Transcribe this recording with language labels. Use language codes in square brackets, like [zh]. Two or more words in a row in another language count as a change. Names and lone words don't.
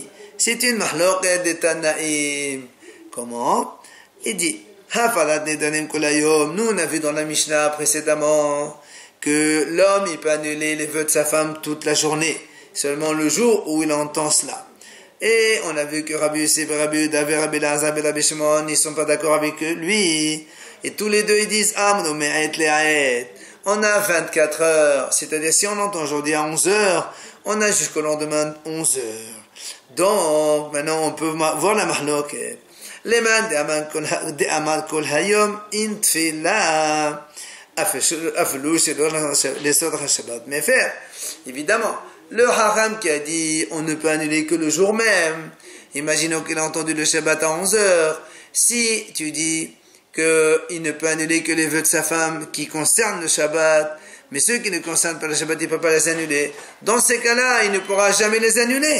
[fr] C'est une mahloket de Tannaim. Comment? Il dit, nous on a vu dans la Mishnah précédemment que l'homme il peut annuler les vœux de sa femme toute la journée, seulement le jour où il entend cela. Et on a vu que Rabbi Yosef, Rabbi Yehuda, Rabbi Elazar et Rabbi Shimon, ils sont pas d'accord avec lui. Et tous les deux ils disent, on a 24 heures, c'est-à-dire si on entend aujourd'hui à 11 heures, on a jusqu'au lendemain 11 heures. Donc maintenant on peut voir la mahloket. Mais faire, évidemment, le haram qui a dit on ne peut annuler que le jour même, imaginons qu'il a entendu le Shabbat à 11 heures, si tu dis qu'il ne peut annuler que les vœux de sa femme qui concernent le Shabbat, mais ceux qui ne concernent pas le Shabbat, il ne peut pas les annuler, dans ces cas-là, il ne pourra jamais les annuler.